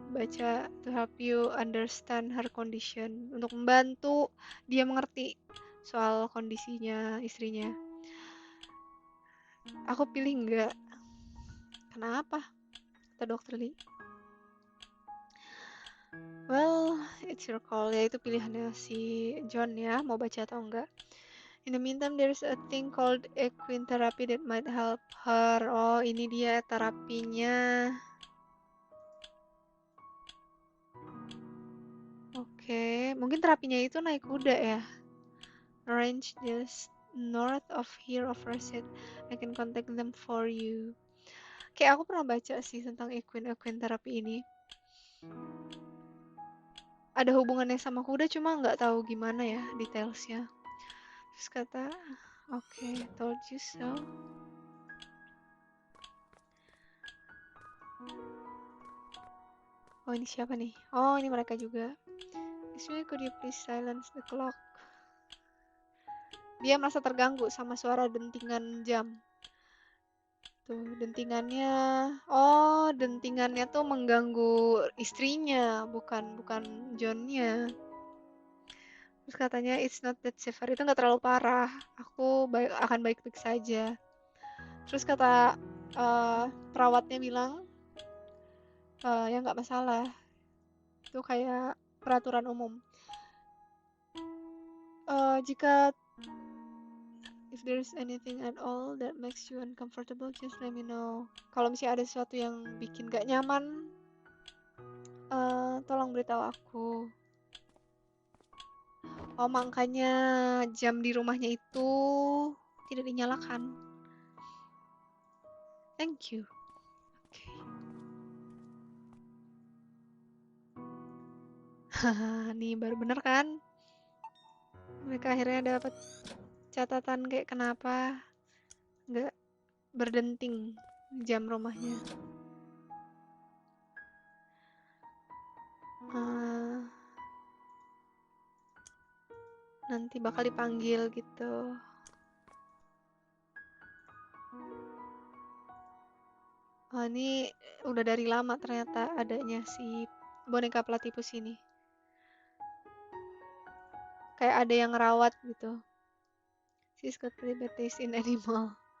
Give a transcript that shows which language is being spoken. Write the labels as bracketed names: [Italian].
[English] Baca to help you understand her condition. [Indonesian] Untuk membantu dia mengerti soal kondisinya istrinya. Aku pilih enggak. Kenapa? Kata Dokter Lee. [English] Well, it's your call. [Indonesian] Ya itu pilihannya si John ya, mau baca atau enggak. [English] In the meantime, there's a thing called equine therapy that might help her. [Indonesian] Oh, ini dia terapinya. Oke, mungkin terapinya itu naik kuda ya. [English] Range just north of here offers it. I can contact them for you. [Indonesian] Kayak aku pernah baca sih tentang equine therapy ini. Ada hubungannya sama kuda, cuma nggak tahu gimana ya detailsnya. Terus kata, [English] okay, told you so. [Indonesian] Oh, ini siapa nih? Oh, ini mereka juga. [English] Excuse me, could you please silence the clock? [Indonesian] Dia merasa terganggu sama suara dentingan jam. Tuh, dentingannya. Oh, dentingannya tuh mengganggu istrinya, bukan Johnnya. Terus katanya [English] it's not that severe, [Indonesian] itu nggak terlalu parah. Aku akan baik-baik saja. Terus kata perawatnya bilang, ya nggak masalah. Itu kayak peraturan umum. [English] Jika if there's anything at all that makes you uncomfortable, just let me know. [Indonesian] Kalau misalnya ada sesuatu yang bikin gak nyaman, tolong beritahu aku. Oh, makanya jam di rumahnya itu tidak dinyalakan. [English] Thank you. Oke. [Indonesian] Haha, nih baru bener kan? Mereka akhirnya dapat catatan kayak kenapa nggak berdenting jam rumahnya. Nanti bakal dipanggil gitu. Oh, ini udah dari lama ternyata adanya si boneka platypus ini. Kayak ada yang ngerawat gitu. [English] She's got pretty taste in animal.